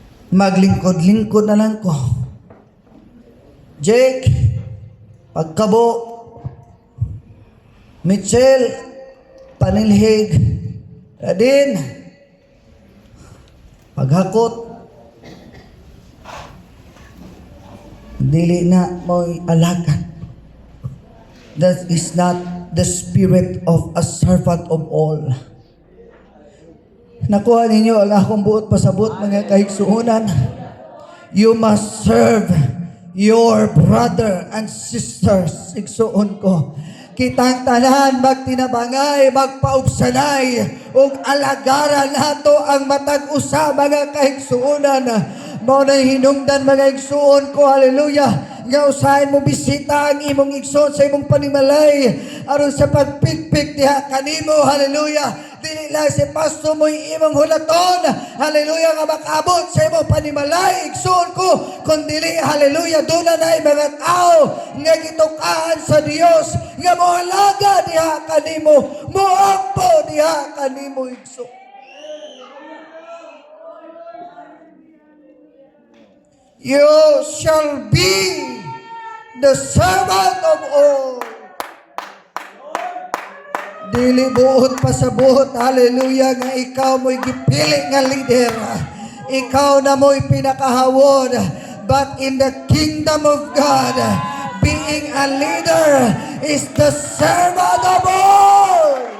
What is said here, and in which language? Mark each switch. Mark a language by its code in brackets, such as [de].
[ceb] Maglingkod-lingkod na lang ko. Jake, pagkabo, Mitchell, panilhig, Radin, paghakot, dili na mo'y alakan. [en] That is not the spirit of a servant of all. [ceb] Nakuha ninyo ang akong buot pasabot, mga kahigsuunan. [en] You must serve your brother and sisters. [ceb] Igsuon ko. Kitang tanan magtinabangay, magpaubsanay, ug alagaran nato ang matag usa, mga kahigsuunan. Mao na hinungdan, mga igsuon ko, hallelujah, nga usahin mo bisita ang imong igsoon sa imong panimalay aron sa pagpikpik diha kanimo, hallelujah. Dili lang si Pastor mo imong hulaton, hallelujah, nga makabot sa imong panimalay, igsoon ko, kundi hallelujah, doon na mga tao nga gitukaan sa Dios nga moalaga diha kanimo, moampo diha kanimo, igsoon. [en] You shall be the servant of all. [ceb] Dili buot pasabot, hallelujah, nga ikaw mo'y gipili nga leader. Ikaw na mo'y pinakahawod. [en] But in the kingdom of God, being a leader is the servant of all.